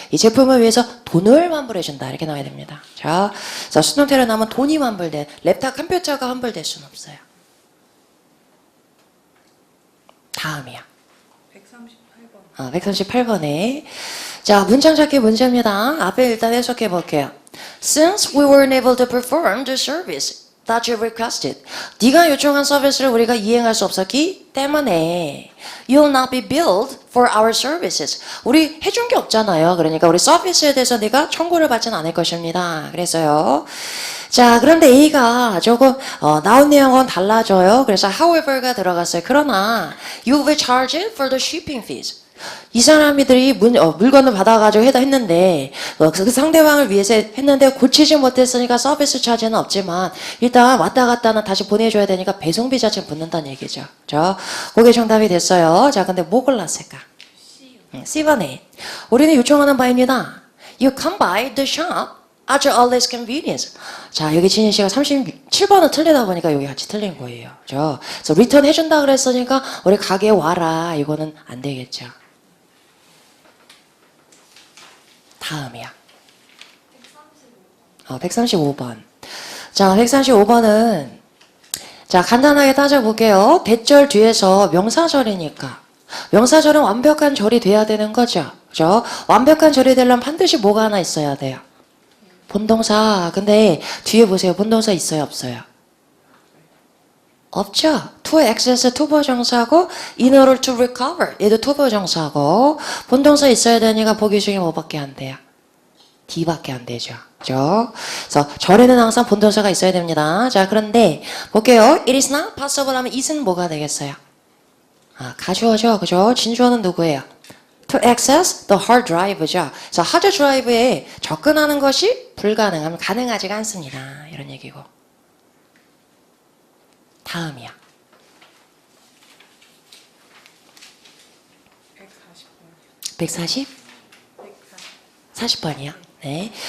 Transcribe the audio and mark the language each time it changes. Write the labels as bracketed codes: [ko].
[ko] 이 제품을 위해서 돈을 환불해준다. 이렇게 나와야 됩니다. 자, 수동태로 나오면 돈이 환불돼. 랩탑 컴퓨터가 환불될 수는 없어요. 다음이야. 138번. 138번에. 자, 문장 찾기 문제입니다. 앞에 일단 해석해 볼게요. [en] Since we weren't able to perform the service that you requested. [ko] 네가 요청한 서비스를 우리가 이행할 수 없었기 때문에 [en] you'll not be billed for our services. [ko] 우리 해준 게 없잖아요. 그러니까 우리 서비스에 대해서 네가 청구를 받지는 않을 것입니다. 그래서요. 자, 그런데 A가 조금 나온 내용은 달라져요. 그래서 however가 들어갔어요. 그러나 [en] you will charge it for the shipping fees. [ko] 이 사람들이 물건을 받아가지고 했는데 그 상대방을 위해서 했는데 고치지 못했으니까 서비스 차지는 없지만 일단 왔다 갔다는 다시 보내줘야 되니까 배송비 자체는 붙는다는 얘기죠. 자, 그게 정답이 됐어요. 자, 근데 뭐 골랐을까? C번에 우리는 요청하는 바입니다. [en] You come by the shop at your earliest convenience. [ko] 자, 여기 진희 씨가 37번은 틀리다 보니까 여기 같이 틀린 거예요. 그래서 리턴 해준다 그랬으니까 우리 가게에 와라. 이거는 안 되겠죠. 다음이야. 135번. 자, 135번은 자, 간단하게 따져볼게요. 대절 뒤에서 명사절이니까 명사절은 완벽한 절이 돼야 되는 거죠. 그죠? 완벽한 절이 되려면 반드시 뭐가 하나 있어야 돼요. 본동사. 근데 뒤에 보세요. 본동사 있어요, 없어요? 없죠. [en] to access [ko] 투부 정사고 [en] in order to recover [ko] 얘도 투부 정사고 본동사 있어야 되니까 보기 중에 뭐밖에 안 돼요? D밖에 안 되죠. 그죠? 그래서 절에는 항상 본동사가 있어야 됩니다. 자, 그런데 볼게요. [en] It is not possible [ko] 하면 it은 뭐가 되겠어요? 가주어죠. 그죠? 진주어는 누구예요? [en] To access the hard drive죠. [ko] 그래서 하드 드라이브에 접근하는 것이 불가능하면 가능하지가 않습니다. 이런 얘기고. 다음이야. 140? 40번이요? 네.